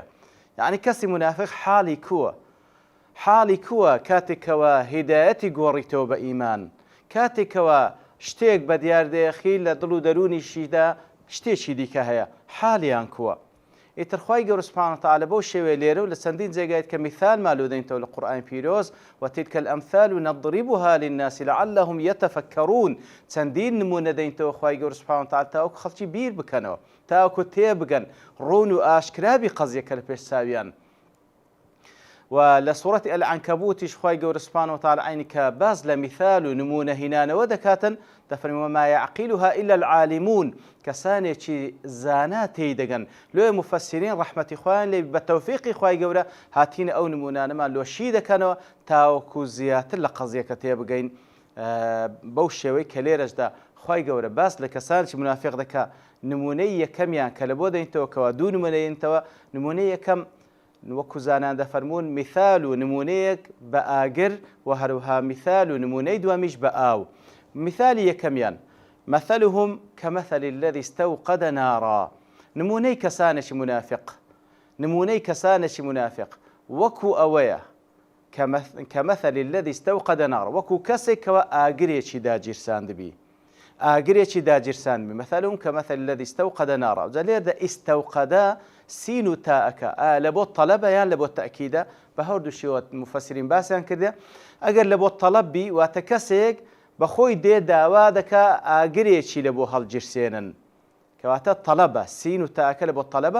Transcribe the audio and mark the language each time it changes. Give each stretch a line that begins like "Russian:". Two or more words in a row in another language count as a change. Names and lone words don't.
Central Kurdish: یعنی کەسی منافق حاڵی کووە کاتێکەوە هیدایەتی گۆڕیتەوە بە ئیمان، کاتێکەوە شتێک بە دیاردەیەخی لە دڵ و دەرونیشیدا شتێکی دیکە هەیە، حاڵیان کووە. ئیتر خوای گەورە
Arabic: سوبحانەهو وتەعالە
Central Kurdish: بەو شێوەیە لێرە و لە چەندین جێگایت کە میثالمان لۆ دەینەوە لە قورئانی پیرۆز
Arabic: وتلك الأمثال نضربها للناس لعلهم يتفكرون.
Central Kurdish: چەندین نمونە دەینەوە خوای گەورە
Arabic: سوبحانەهو وتەعالە
Central Kurdish: تاوەکو خەڵکی بیر بکەنەوە، تاوەکو تێبگەن ڕوون و ئاشکرابی قەزیەکە لە پێش چاویان.
Arabic: ولسورة العنكبوت
Central Kurdish: خوای گەورە
Arabic: سوبحانەهو وتەعالە
Central Kurdish: عینی کە باز لە میثال و نمونە هینانەوە دەکاتن، دەفەرمێ
Arabic: وما يعقلها إلا العالمون،
Central Kurdish: کەسانێکی زانا تێیدەگەن. لۆیە مفەسرین ڕەحمەتی خوایان لێ بە تەوفیقی خوای گەورە هاتینە ئەو نمونانەمان لۆشی دەکەنەوە تاوەکو زیاتر لە قەزیەکە تێبگەین. بەو شێوەی کە لێرەشدا خوای گەورە باس لە کەسانێکی منافق دەکا. نمونەی یەکەمیان کە لە بۆ دەینەوە کەوا دوو نمونەیەنەوە، نمونەی یەکەم وەکو زانان دەفەرمون میثال و نمونەیەک بە ئاگر و هەروەها میثال و نمونەی دووەمیش بە ئاو. مثالی یەکەمیان
Arabic: مثلهم كمثل الذي استوقد نارا،
Central Kurdish: نمونەی کەسانێکی منافق وەکو ئەوەیە
Arabic: كمثل الذي استوقد نارا،
Central Kurdish: وەکو کەسێکەوە ئاگرێکی داگیرساندبی،
Arabic: مثلهم كمثل الذي استوقد نارا.
Central Kurdish: جا لێردا ئیستەوقەدە سین و تاءەکە لە بۆ تەلەبە یان لە بۆ تەئکیدە، بە هەردوو شێوە مفەسرین باسییان کردێ. ئەگەر لە بۆ تەلەبی واتە کەسێک بەخۆی دێ داوا دەکا ئاگرێکی لە بۆ هەڵگیرسێنن، کەواتە تەلەبە، سین و تاءەکە لە بۆ تەلەبە.